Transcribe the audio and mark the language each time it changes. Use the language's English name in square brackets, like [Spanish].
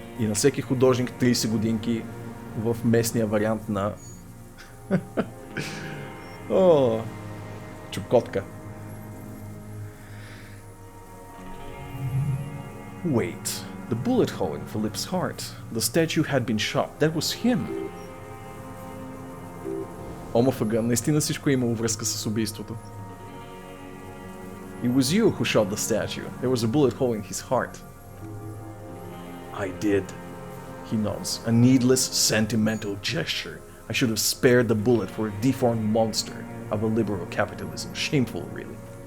[Bulgarian] И на всеки художник 30 годинки в местния вариант на... О, чукотка. [English] Wait, the bullet hole in Philip's heart. The statue had been shot. That was him. [Bulgarian] Омофага, наистина всичко е имало връзка с убийството. [English] It was you who shot the statue. There was a bullet hole in his heart. I did. He nods. A needless, sentimental gesture. I should have spared the bullet for a deformed monster of a liberal capitalism. Shameful, really.